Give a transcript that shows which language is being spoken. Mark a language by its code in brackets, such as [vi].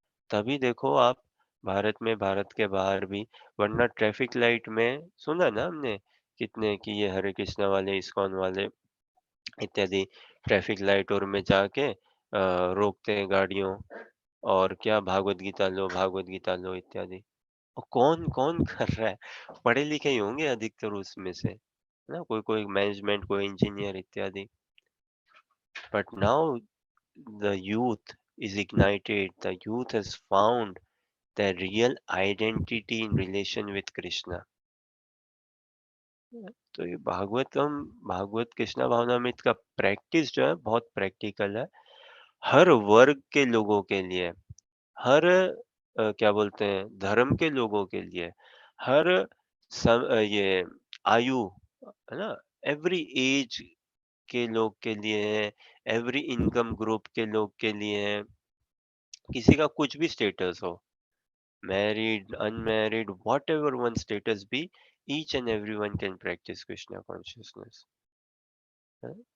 [hi] तभी देखो आप भारत में, भारत के बाहर भी, वरना ट्रैफिक लाइट में सुना ना हमने कितने कि ये हरे कृष्णा वाले, इस्कॉन वाले इत्यादि ट्रैफिक लाइट और में जाके रोकते हैं गाड़ियों, और क्या भागवत गीता लो इत्यादि। और कौन कौन कर रहा है? पढ़े लिखे ही होंगे अधिकतर उसमें से, है ना, कोई कोई मैनेजमेंट, कोई इंजीनियर इत्यादि। [en] But now the youth is ignited, the youth has found their real identity in relation with Krishna. [hi] तो ये भागवतम, भागवत कृष्णा भावनामृत का प्रैक्टिस जो है बहुत प्रैक्टिकल है, हर वर्ग के लोगों के लिए, हर क्या बोलते हैं धर्म के लोगों के लिए, हर ये आयु, है ना, [en] every age [hi] के लोग के लिए है, [en] every income group [hi] के लोग के लिए है, किसी का कुछ भी स्टेटस हो, [en] married, unmarried, whatever one status be, each and everyone can practice Krishna consciousness. [hi] है?